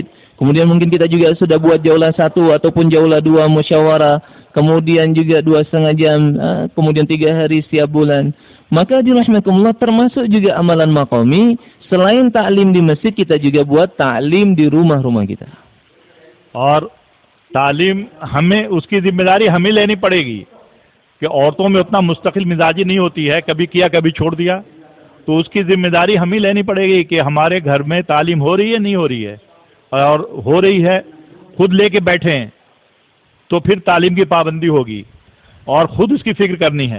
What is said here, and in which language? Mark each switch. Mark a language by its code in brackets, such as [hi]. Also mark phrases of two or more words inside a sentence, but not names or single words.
[id] Kemudian mungkin kita juga sudah buat jaulah 1 ataupun jaulah 2 musyawarah. Kemudian juga 2,5 jam, kemudian 3 hari setiap bulan. Maka dirahmatullah termasuk juga amalan maqami. Selain ta'lim di masjid, kita juga buat ta'lim di rumah-rumah kita. [hi] और तालीम हमें उसकी जिम्मेदारी हमें लेनी पड़ेगी कि औरतों में उतना मुस्तकिल मिजाजी नहीं होती है, कभी किया कभी छोड़ दिया, तो उसकी जिम्मेदारी हमें लेनी पड़ेगी कि हमारे घर में तालीम हो रही है नहीं हो रही है, और हो रही है खुद लेके बैठे हैं तो फिर तालीम की पाबंदी होगी और ख़ुद उसकी फ़िक्र करनी है.